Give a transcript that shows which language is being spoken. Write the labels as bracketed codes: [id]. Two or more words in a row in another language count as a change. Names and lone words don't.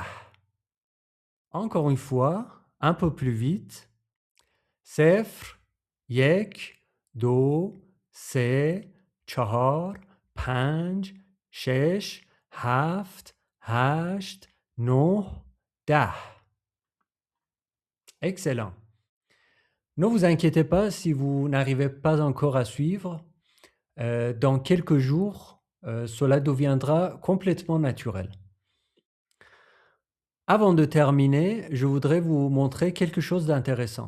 [fr] Encore une fois, un peu plus vite. [fa] صفر، یک، دو، سه، چهار، پنج، شش، هفت، هشت، نه، ده. [fr] Excellent. Ne vous inquiétez pas si vous n'arrivez pas encore à suivre. Dans quelques jours, cela deviendra complètement naturel. Avant de terminer, je voudrais vous montrer quelque chose d'intéressant.